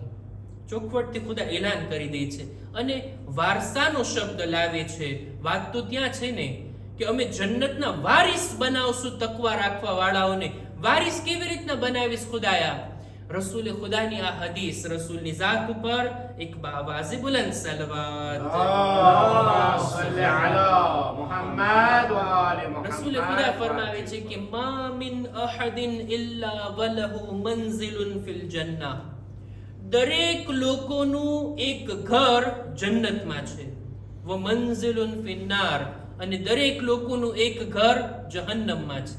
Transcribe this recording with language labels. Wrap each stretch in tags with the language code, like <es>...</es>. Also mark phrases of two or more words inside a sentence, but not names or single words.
<gu>ચોખવટથી ખુદા એલાન કરી દે છે અને વારસાનો શબ્દ લાવે છે. વાત તો ત્યાં છે ને કે અમે જન્નતના વારિસ બનાવશું તકવા રાખવા વાળાઓને. વારિસ કેવી રીતના બનાવીશ ખુદાયા? રસૂલે ખુદાની આ હદીસ, રસૂલની જાત ઉપર એક બાવાઝે બુલંદ સલવાત.</gu> <ar>اللهم صل على محمد وآل</ar> <gu>રસૂલે</gu> <ar>محمد.</ar> <gu>ખુદા ફરમાવે છે કે</gu> <ar>ما من أحد إلا وله منزل في الجنة.</ar> <gu>દરેક લોકોનું એક ઘર જન્નતમાં છે.</gu> <ar>و منزل في النار,</ar> <gu>અને દરેક લોકોનું એક ઘર જહન્નમમાં છે.</gu>